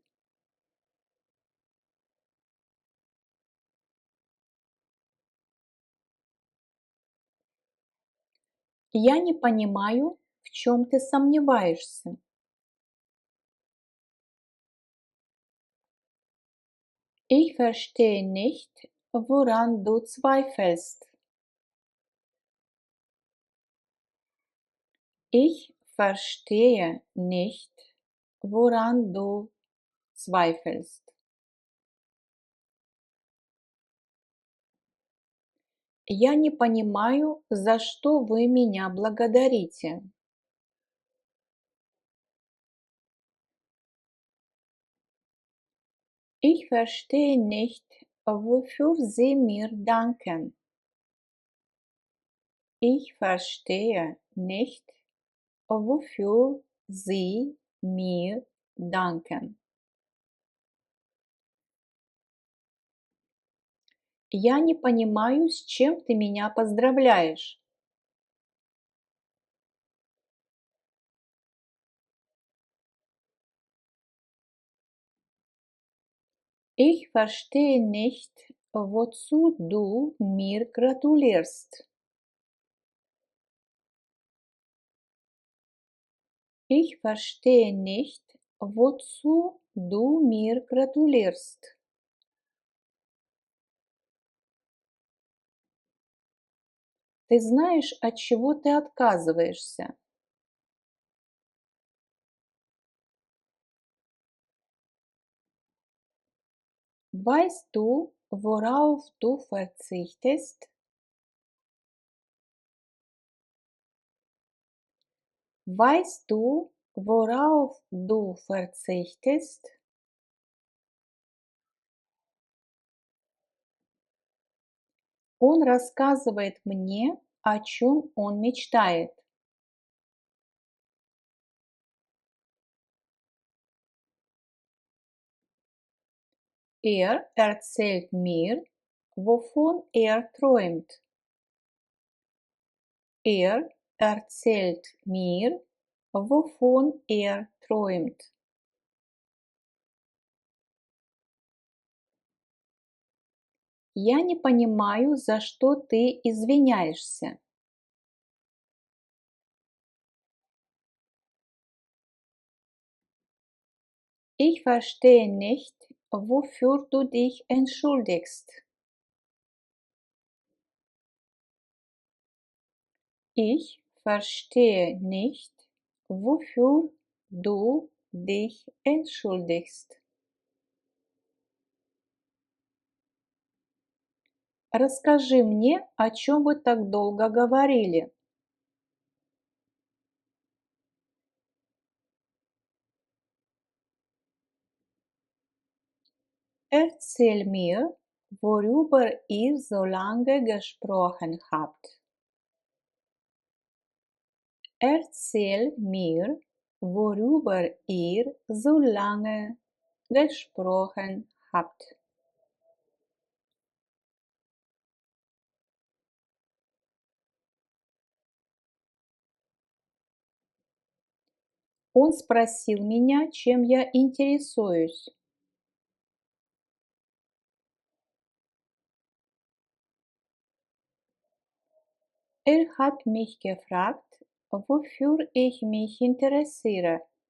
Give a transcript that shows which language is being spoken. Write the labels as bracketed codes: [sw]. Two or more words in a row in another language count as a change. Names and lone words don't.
[ru] Я не понимаю, в чем ты сомневаешься. [de] Ich verstehe nicht, woran du zweifelst. Ich verstehe nicht, woran du zweifelst. [ru] Я не понимаю, за что вы меня благодарите. [de] Ich verstehe nicht, wofür Sie mir danken. Ich verstehe nicht, wofür Sie mir danken. [ru] Я не понимаю, с чем ты меня поздравляешь. [de] Ich verstehe nicht, wozu du mir gratulierst. Ich verstehe nicht, wozu du mir gratulierst. [ru] Ты знаешь, от чего ты отказываешься? [de] Weißt du, worauf du verzichtest? Weißt du, worauf du verzichtest? [ru] Он рассказывает мне, о чем он мечтает. [de] Er erzählt mir, wovon er träumt. Er erzählt mir, wovon er träumt. [ru] Я не понимаю, за что ты извиняешься. [de] Ich verstehe nicht, wofür du dich entschuldigst. Ich verstehe nicht, wofür du dich entschuldigst. [ru] Расскажи мне, о чем вы так долго говорили. [de] Erzähl mir, worüber ihr so lange gesprochen habt. Erzähl mir, worüber ihr so lange gesprochen habt. [ru] Он спросил меня, чем я интересуюсь. [de] Er hat mich gefragt, wofür ich mich interessiere.